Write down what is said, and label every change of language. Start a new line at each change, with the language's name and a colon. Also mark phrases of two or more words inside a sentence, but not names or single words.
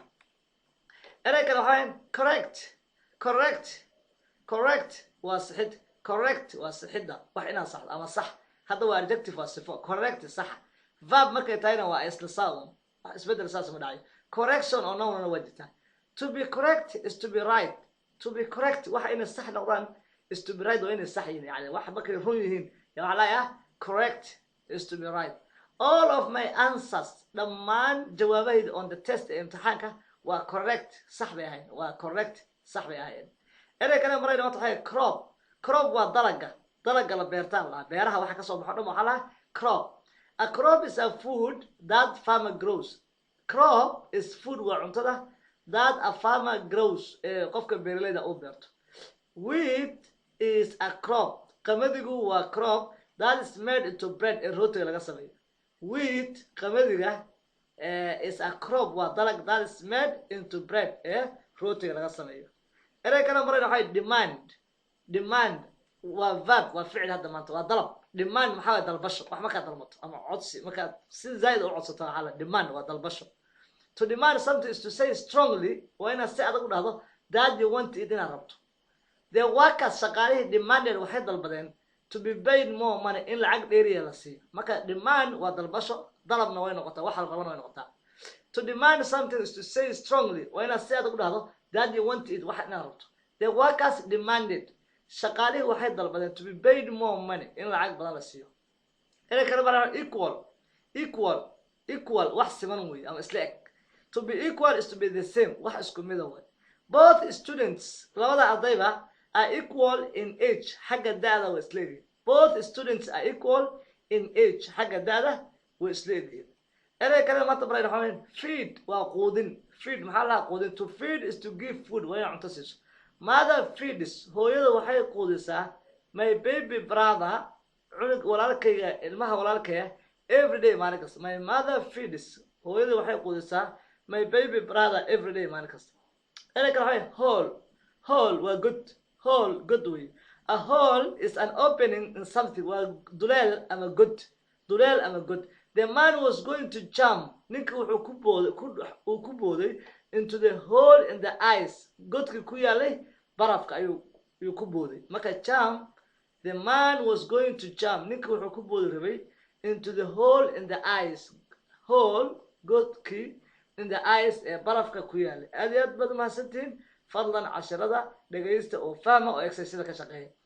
Somali: erey kale waxaa correct waa saxid. correct waa saxida wax inaad saxdo ama sax. hadda waa adjective waa sifo. correct sax. verb markay tahayna waa isla saawun isbedel saas ma dhacayo. correction oo noun waa jirtaa.
English: To be correct is to be right. To be correct
Somali: waxa inay sax noqdaan
English: is to be right
Somali: waa inay sax yihiin yani wax markay run yihiin yaa waxaa layaa
English: correct is to be right. All of my answers
Somali: dhammaan jawaabahayda
English: on the test
Somali: ee imtixaanka waa correct sax bay ahayd. waa correct sax bay ahayd. erey kale marayna waxay crop waa dalaga la beertaan la beeraha waxa ka soo baxo dhan waxa la crop.
English: A crop is a food that farmer grows. Crop is food
Somali: waa cuntada
English: that a farmer grows
Somali: qofka beeralayda uu beerto.
English: Wheat is a crop.
Somali: qamadigu waa
English: crop that is made into bread
Somali: ee rootiga laga sameeyo.
English: Wheat qamadiga is a crop
Somali: waa dalag
English: that is made into bread
Somali: ee rootiga laga sameeyo. erey kale marayna waxay demand waa verb waa ficil hadda maanta waa dalab. demand maxaa dalbasho wax markaad dalbato ama codsi markaad si zaid u codsato waxaa la demand waa dalbasho.
English: To demand something is to say strongly
Somali: waa inaad si adag u dhahdo
English: that you want it
Somali: inaad rabto.
English: The workers shaqaalihii demanded
Somali: waxay dalbadeen
English: to be paid more money in
Somali: lacag dheeriya la siiyo. marka demand waa dalbasho dalabna way noqotaa wax la rabana way noqotaa.
English: To demand something is to say strongly
Somali: waa inaad si adag u dhahdo
English: that you want it
Somali: wax inaad rabto.
English: The workers demanded
Somali: shaqaalihii waxay dalbadeen
English: to be paid more money in
Somali: lacag badan la siiyo. erey kale baa equal wax siman weey ama isla eg.
English: To be equal is to be the same
Somali: wax isku mid ah.
English: Both students
Somali: labada ardayba
English: are equal in age
Somali: xagga da'da way isla yihiin.
English: Both students are equal in age
Somali: xagga da'da way isla yihiin. erey kale maanta barayna waxaan feed waa quudin. feed maxaa la quudin.
English: To feed is to give food
Somali: waa inaad cunto siiso.
English: Mother feeds
Somali: hooyada waxay quudisaa
English: my baby brother
Somali: cunug walaalkayga ilmaha walaalkaya
English: every day
Somali: maalin kasta.
English: My mother feeds
Somali: hooyada waxay quudisaa
English: my baby brother every day
Somali: maalin kasta. erey kale waxay hole waa good way.
English: A hole is an opening in something
Somali: waa duleel ama god.
English: the man was going to jump
Somali: ninka wuxuu ku booday
English: into the hole in the ice
Somali: godki ku yaalay barafka ayuu ku booday marka
English: jump the man was going to jump
Somali: ninka wuxuu ku boodi rabay
English: into the hole in the ice hole
Somali: godki
English: in the ice
Somali: ee barafka ku yaalay aad iyo aad baad mahadsantihiin fadlan casharada dhagaysta oo fahma oo exercise ka shaqeeya